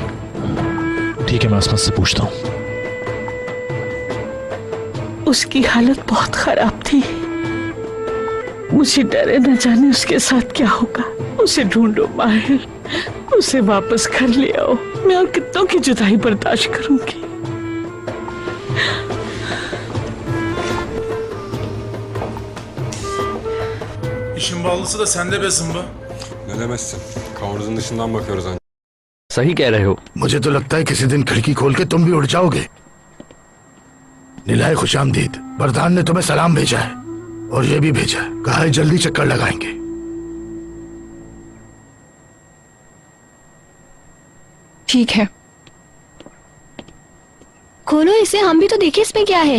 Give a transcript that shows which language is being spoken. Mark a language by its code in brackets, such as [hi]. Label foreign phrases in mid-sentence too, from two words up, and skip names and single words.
[hi] ठीक है, मैं असमत से पूछता हूँ। उसकी हालत बहुत खराब थी। मुझे डर है न जाने उसके साथ क्या होगा। उसे ढूंढो माहिर, उसे वापस घर ले आओ। मैं और कितनों की जुदाई बर्दाश्त करूंगी। [tr] İşin bağlısı da sende be Zımba. Ne demezsin. Kavurdun dışından bakıyoruz ancak. [hi] सही कह रहे हो। मुझे तो लगता है किसी दिन खिड़की खोल के तुम भी उड़ जाओगे। निलाए खुशामदीद, बरदान ने तुम्हें सलाम भेजा है और ये भी भेजा है, कहा है जल्दी चक्कर लगाएंगे। ठीक है, खोलो इसे, हम भी तो देखें इसमें क्या है।